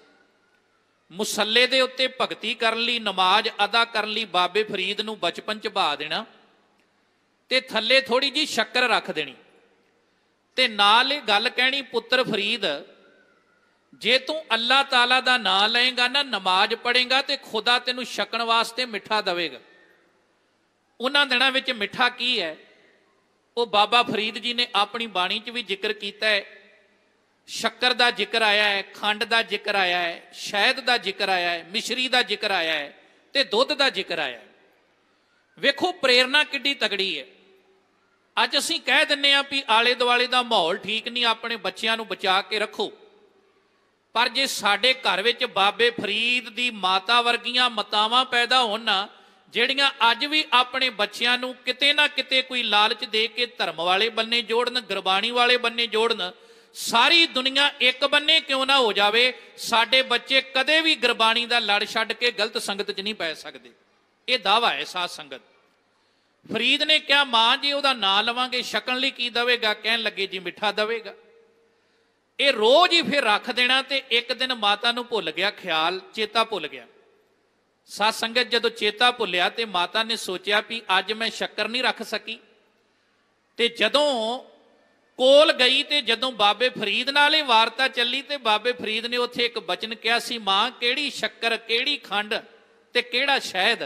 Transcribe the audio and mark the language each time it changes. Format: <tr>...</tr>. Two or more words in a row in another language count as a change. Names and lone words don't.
<pa>ਮੁਸੱਲੇ ਦੇ ਉੱਤੇ ਭਗਤੀ ਕਰਨ ਲਈ, ਨਮਾਜ਼ ਅਦਾ ਕਰਨ ਲਈ ਬਾਬੇ ਫਰੀਦ ਨੂੰ ਬਚਪਨ ਚ ਬਹਾ ਦੇਣਾ ਤੇ ਥੱਲੇ ਥੋੜ੍ਹੀ ਜੀ ਸ਼ੱਕਰ ਰੱਖ ਦੇਣੀ, ਤੇ ਨਾਲ ਯੇ ਗੱਲ ਕਹਿਣੀ ਪੁੱਤਰ ਫਰੀਦ ਜੇ ਤੂ ਅੱਲਾਹ ਤਾਲਾ ਦਾ ਨਾਮ ਲਏਗਾ ਨਾ, ਨਮਾਜ਼ ਪੜ੍ਹੇਗਾ ਤੋ ਖੁਦਾ ਤੇਨੂੰ ਛਕਣ ਵਾਸਤੇ ਮਿੱਠਾ ਦੇਵੇਗਾ। ਉਨ੍ਹਾਂ ਦਿਨਾਂ ਵਿਚ ਮਿੱਠਾ ਕੀ ਹੈ ਵੋ ਬਾਬਾ ਫਰੀਦ ਜੀ ਨੇ ਅਪਨੀ ਬਾਣੀ ਚ ਭੀ ਜ਼ਿਕਰ ਕੀਆ ਹੈ।</pa> <hi>शक्कर का जिक्र आया है, खंड का जिक्र आया है, शहद का जिक्र आया है, मिश्री का जिक्र आया है, ते दुध का जिक्र आया है।</hi> <pa>ਵੇਖੋ ਪ੍ਰੇਰਣਾ ਕਿੱਡੀ ਤਗੜੀ ਹੈ। ਅੱਜ ਅਸੀਂ ਕਹਿ ਦਿੰਨੇ ਆ ਭੀ ਆਲੇ ਦੁਆਲੇ ਕਾ ਮਾਹੌਲ ਠੀਕ ਨਹੀਂ, ਅਪਨੇ ਬੱਚੋਂ ਕੋ ਬਚਾ ਕੇ ਰੱਖੋ, ਪਰ ਜੇ ਸਾਡੇ ਘਰ ਵਿਚ ਬਾਬੇ ਫਰੀਦ ਕੀ ਮਾਤਾ ਵਰਗੀਆਂ ਮਾਤਾਵਾਂ ਪੈਦਾ ਹੋਣ ਨਾ, ਜਿਹੜੀਆਂ ਅੱਜ ਭੀ ਅਪਨੇ ਬੱਚੋਂ ਕੋ ਕਿਤੇ ਨਾ ਕਿਤੇ ਕੋਈ ਲਾਲਚ ਦੇ ਕੇ ਧਰਮ ਵਾਲੇ ਬੰਨੇ ਜੋੜਨ, ਗੁਰਬਾਣੀ ਵਾਲੇ ਬੰਨੇ ਜੋੜਨ, ਸਾਰੀ ਦੁਨੀਆ ਏਕ ਬੰਨੇ ਕਿਉਂ ਨਾ ਹੋ ਜਾਵੇ, ਸਾਡੇ ਬੱਚੇ ਕਦੇ ਭੀ ਗੁਰਬਾਣੀ ਕਾ ਲੜ ਛੱਡ ਕੇ ਗਲਤ ਸੰਗਤ ਚ ਨਹੀਂ ਪੈ ਸਕਦੇ। ਯੇ ਦਾਵਾ ਹੈ ਸਾਧ ਸੰਗਤ। ਫਰੀਦ ਨੇ ਕਿਆ ਮਾਂ ਜੀ ਉਹਦਾ ਨਾਂ ਲਵਾਂਗੇ ਛਕਣ ਲਈ ਕੀ ਦੇਵੇਗਾ, ਕਹਿਣ ਲੱਗੇ ਜੀ ਮਿੱਠਾ ਦੇਵੇਗਾ। ਇਹ ਰੋਜ਼ ਹੀ ਫਿਰ ਰੱਖ ਦੇਣਾ। ਤੇ ਇੱਕ ਦਿਨ ਮਾਤਾ ਨੂੰ ਭੁੱਲ ਗਿਆ, ਖਿਆਲ ਚੇਤਾ ਭੁੱਲ ਗਿਆ। ਸਾਧ ਸੰਗਤ ਜਦੋਂ ਚੇਤਾ ਭੁੱਲਿਆ ਤੇ ਮਾਤਾ ਨੇ ਸੋਚਿਆ ਵੀ ਅੱਜ ਮੈਂ ਸ਼ੱਕਰ ਨਹੀਂ ਰੱਖ ਸਕੀ। ਤੇ ਜਦੋਂ ਕੋਲ ਗਈ ਤੇ ਜਦੋਂ ਬਾਬੇ ਫਰੀਦ ਨਾਲ ਇਹ ਵਾਰਤਾ ਚੱਲੀ ਤੇ ਬਾਬੇ ਫਰੀਦ ਨੇ ਉੱਥੇ ਇੱਕ ਬਚਨ ਕਿਹਾ ਸੀ, ਮਾਂ ਕਿਹੜੀ ਸ਼ੱਕਰ, ਕਿਹੜੀ ਖੰਡ ਤੇ ਕਿਹੜਾ ਸ਼ਹਿਦ।</pa>